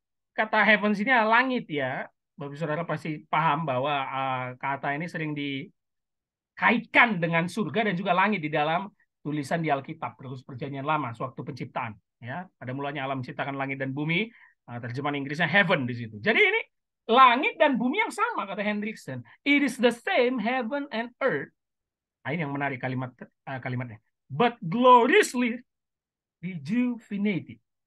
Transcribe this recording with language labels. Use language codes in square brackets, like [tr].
[id] Kata heaven sini langit ya. Bapak saudara pasti paham bahwa kata ini sering dikaitkan dengan surga dan juga langit di dalam tulisan di Alkitab, terus Perjanjian Lama, sewaktu penciptaan. Ya, pada mulanya Allah menciptakan langit dan bumi. Terjemahan Inggrisnya heaven di situ. Jadi ini langit dan bumi yang sama, kata Hendrickson. [en] It is the same heaven and earth. [id] Nah, ini yang menarik kalimatnya. [en] But gloriously rejuvenated.